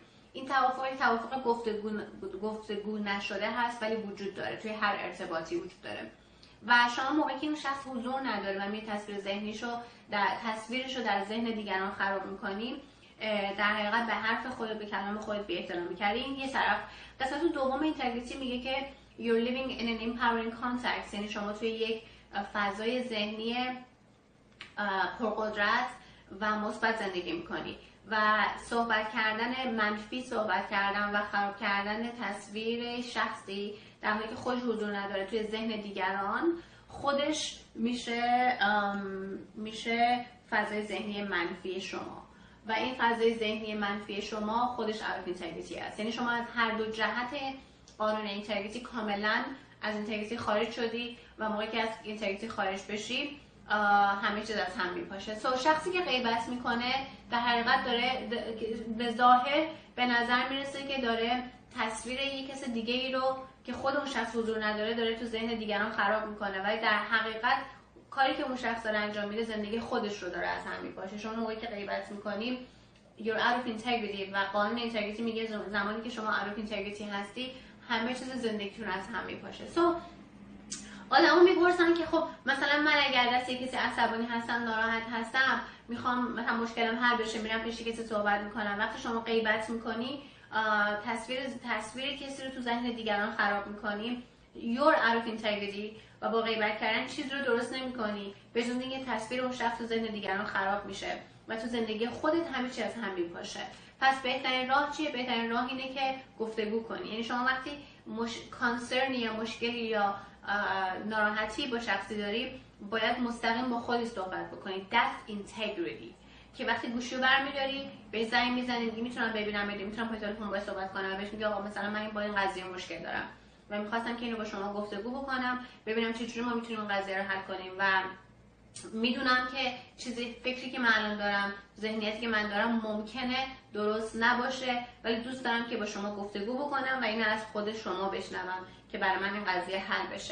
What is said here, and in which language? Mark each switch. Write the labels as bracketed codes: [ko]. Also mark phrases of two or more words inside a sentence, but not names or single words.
[fa] این توافق گفتگو نشده هست ولی وجود داره، توی هر ارتباطی وجود داره. و شما موقعی که این شخص حضور نداره و می تصویرش رو در ذهن دیگران خراب میکنی، در حقیقت به حرف خودت، به کلام خودت بی احترامی کردی. این یه طرف. قسمت دوم اینتگریتی میگه که [en] you're living in an empowering context، [fa] یعنی شما توی یک فضای ذهنی پرقدرت و مثبت زندگی میکنی و صحبت کردن منفی، صحبت کردن و خراب کردن تصویر شخصی در حالی که خودش حضور نداره توی ذهن دیگران خودش میشه فضای ذهنی منفی شما و این فضای ذهنی منفی شما خودش [en] out of integrity [fa] هست. یعنی شما از هر دو جهت قانون اینتگریتی کاملا از اینتگریتی خارج شدی و موقعی که از اینتگریتی خارج بشی همه چیز از هم میپاشه. شخصی که غیبت میکنه در حقیقت داره به ظاهر به نظر میرسه که داره تصویر یک کس دیگه ای رو که خود اون شخص حضور نداره داره تو ذهن دیگران خراب میکنه، ولی در حقیقت کاری که اون شخص داره انجام میده زندگی خودش رو داره از هم میپاشه. شما موقعی که غیبت میکنیم [en] you're out of integrity [fa] و قانون اینتگریتی میگه زمانی که شما [en] out of integrity [fa] هستی همه چیز زندگیتون از هم میپاشه. آدم‌ها میپرسن که خب مثلا من اگر دست کسی عصبانی هستم، ناراحت هستم، میخوام مثلا مشکلم حل بشه، میرم پیش کسی صحبت میکنم. وقتی شما غیبت میکنی تصویر کسی رو تو ذهن دیگران خراب میکنی، [en] you're out of integrity [fa] و با غیبت کردن چیز رو درست نمیکنی به جز اینکه تصویر اون شخص تو ذهن دیگران خراب میشه و تو زندگی خودت همه چی از هم میپاشه. پس بهترین راه چیه؟ بهترین راه اینه که گفتگو کنی. یعنی شما وقتی کانسرنی یا مشکلی یا ناراحتی با شخصی داری باید مستقیم با خودت صحبت بکنی. [en] That's integrity. [fa] که وقتی گوشی رو برمی‌داری به زنگ میزنی میگی میتونم ببینم، میتونم پای تلفن باهاش صحبت کنم، بهش میگی آقا مثلا من با این قضیه مشکل دارم و میخواستم که اینو با شما گفتگو بکنم ببینم چجوری ما میتونیم اون قضیه رو حل کنیم و میدونم که چیزی فکری که من الان دارم، ذهنیتی که من دارم ممکنه درست نباشه ولی دوست دارم که با شما گفتگو بکنم و اینو از خود شما بشنوم که برای من این قضیه حل بشه.